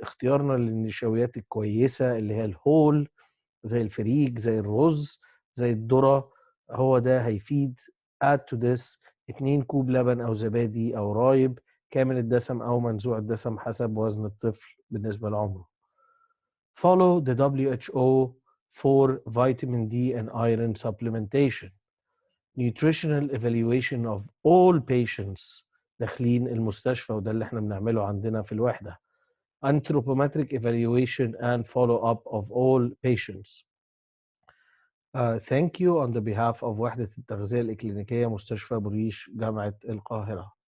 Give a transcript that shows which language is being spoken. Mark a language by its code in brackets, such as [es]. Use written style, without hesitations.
[ar] اختيارنا للنشويات الكويسة اللي هي الهول زي الفريك، زي الرز، زي الذرة، هو ده هيفيد. [en] add to this [ar] 2 كوب لبن أو زبادي أو رايب كامل الدسم أو منزوع الدسم حسب وزن الطفل بالنسبة لعمره. [en] Follow the WHO for vitamin D and iron supplementation. Nutritional evaluation of all patients [ar] داخلين المستشفى، وده اللي احنا بنعمله عندنا في الوحدة. [en] Anthropometric evaluation and follow-up of all patients. Thank you on the behalf of [ar] وحدة التغذية الإكلينيكية مستشفى بوريش جامعة القاهرة.